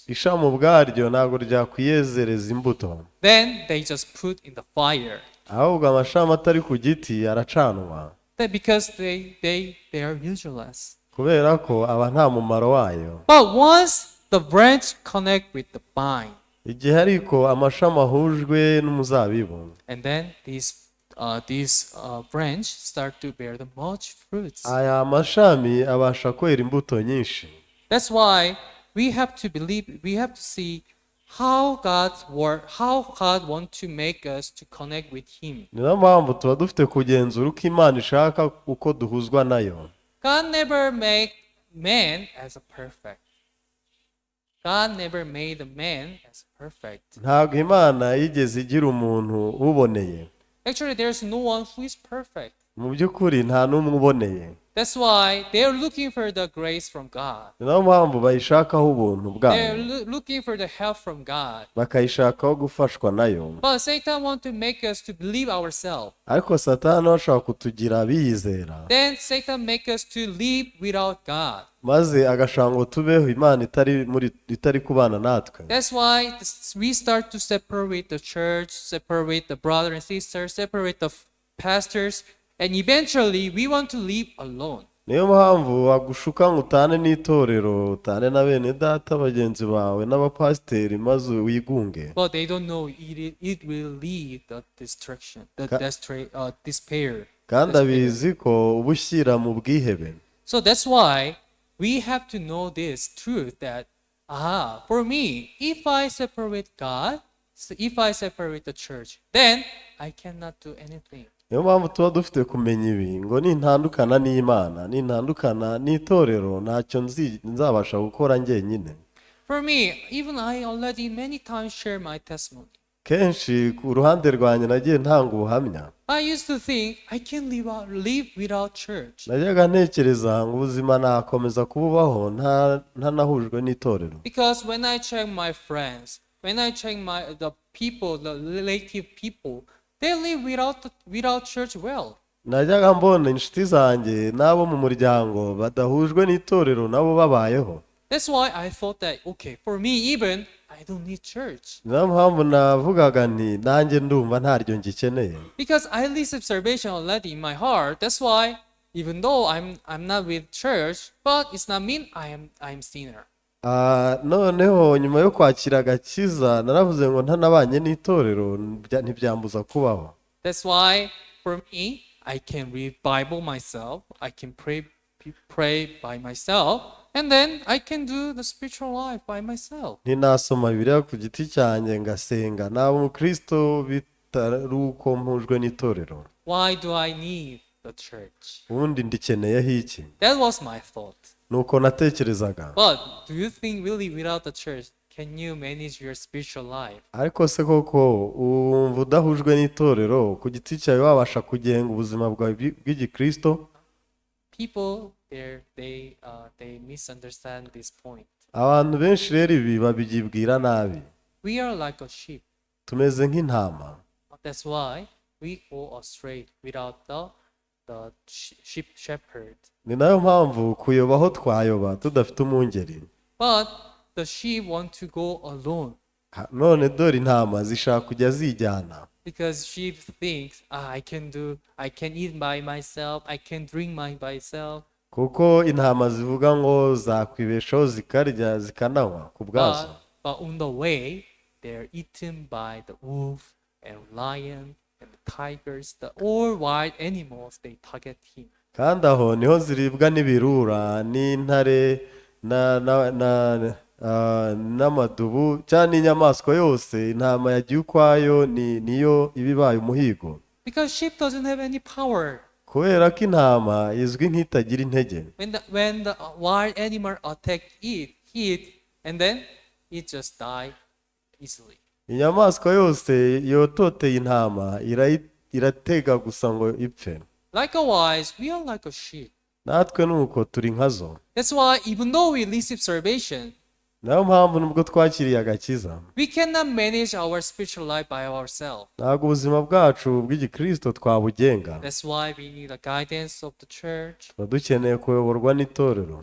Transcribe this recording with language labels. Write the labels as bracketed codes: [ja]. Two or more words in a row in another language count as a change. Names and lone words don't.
[rw] Ishami ubwaryo ntago ryakwiyezereza imbuto. [en] Then they just put in the fire. [rw] Ahubwo amashami atari ku giti aracanwa. [en] That because they are useless. [rw] Kubera ko aba nta mumaro wayo. [en] But once the branch connect with the vine, [rw] Igihe ariko amashami ahujwe n'umuzabibu, [en] and then this branch start to bear the much fruits. [rw] aya mashami abasha kwera imbuto nyinshi. [en] That's why we have to believe, we have to see how God wants to make us to connect with Him. [rw] Niyo mpamvu tuba dufite kugenzura uko Imana ishaka uko duhuzwa nayo. [en] God never made man as a perfect. God never made a man as perfect. [rw] Ntabwo Imana yigeze igira umuntu uboneye. [en] Actually, there's no one who is perfect. [rw] mu by'ukuri nta n'umwe uboneye. [en] That's why they're looking for the grace from God. [rw] Ni nayo mpamvu bayishakaho ubuntu [en] They're [rw] bwayo, [en] looking for the help from God. [rw] bakayishakaho gufashwa nayo. [en] But Satan wants to make us to believe ourselves. [rw] Ariko Satani ashaka kutugira abiyizera, [en] Then Satan make us to live without God. [rw] maze agashaka ngo tubeho Imana itari kubana natwe. [en] That's why we start to separate the church, separate the brothers and sisters, separate the pastors, and eventually we want to live alone. [rw] Niyo mpamvu wagushuka ngo utane n'itorero, utane na bene data bagenzi bawe n'abapasiteri maze wigunge. [en] But they don't know it will lead the destruction, despair. [rw] Kandi abizi ko ubushyira mu bwihebe. [en] So that's why we have to know this truth that, for me, if I separate God, if I separate the church, then I cannot do anything. [rw] Niyo mpamvu tuba dufite kumenya ibi ngo nintandukana n'Imana, nintandukana n'itorero, ntacyo nzabasha gukora njyenyine. [en] For me, even I already many times share my testimony. [rw] Kenshi ku ruhande rwanjye nagiye ntanga ubuhamya. [en] I used to think I can live without church. [rw] Najyaga ntekereza ngo ubuzima nakomeza kububaho ntanahujwe n'itorero. [en] Because when I check my friends, when I check the people, the relative people, they live without church well. [rw] Najyaga mbona inshuti zanjye n'abo mu muryango badahujwe n'itorero nabo babayeho. [en] That's why I thought that, okay, for me even, I don't need church. [rw] Niyo mpamvu navugaga nti nanjye ndumva ntaryo ngikeneye. [en] Because I received salvation already in my heart. That's why, even though I'm not with church, but it's not mean I'm sinner. [rw] Noneho nyuma yo kwakira agakiza naravuze ngo ntanabanye n'itorero ntibyambuza kubaho. [en] That's why for me I can read Bible myself, I can pray by myself, and then I can do the spiritual life by myself. [rw] Ntinasoma Bibiliya ku giti cyanjye ngasenga naba umukristo bitari uko mpujwe n'itorero. [en] Why do I need the church? [rw] Ubundi ndikeneyeho iki? [en] That was my thought. [rw] Nuko natekerezaga. [en] But do you think really without the church can you manage your spiritual life? [rw] Ariko se koko wumva udahujwe n'itorero ku giti cyawe wabasha kugenga ubuzima bwawe bw'igikristo? [en] People they misunderstand this point. [rw] Abantu benshi rero ibi babigibwira nabi. [en] We are like a sheep. [rw] Tumeze nk'intama. [en] That's why we go astray without the sheep shepherd. [rw] Ni nayo mpamvu kuyobaho twayoba tudafite umwungeri. [en] But the sheep want to go alone. [rw] None dore intama zishaka kujya zijyana. [en] Because sheep thinks, I can eat by myself, I can drink by myself. [rw] Kuko intama zivuga ngo zakwibeshaho zikarya zikananywa ku bwazo. [en] But on the way, they're eaten by the wolf and lion and the tigers, all wild animals they target him. [rw] Kandi aho niho ziribwa n'ibirura n'intare n'amadubu cyane inyamaswa yose. Intama yagiye ukwayo niyo ibibaye umuhigo. [en] Because sheep doesn't have any power. [rw] Kubera ko intama izwi nk'itagira intege. [en] When the wild animal attack it, and then it just die easily. [rw] Inyamaswa yose yototeye intama iratega gusa ngo ipfe. [en] Likewise, we are like a sheep. [rw] Natwe nuko turi nkazo. [en] That's why even though we receive salvation, [rw] Nayo mpamvu nubwo twakiriye agakiza, [en] we cannot manage our spiritual life by ourselves. [rw] ntabwo ubuzima bwacu bw'igikristo twabugenga. [en] That's why we need the guidance of the church. [rw] Tuba dukeneye kuyoborwa n'itorero.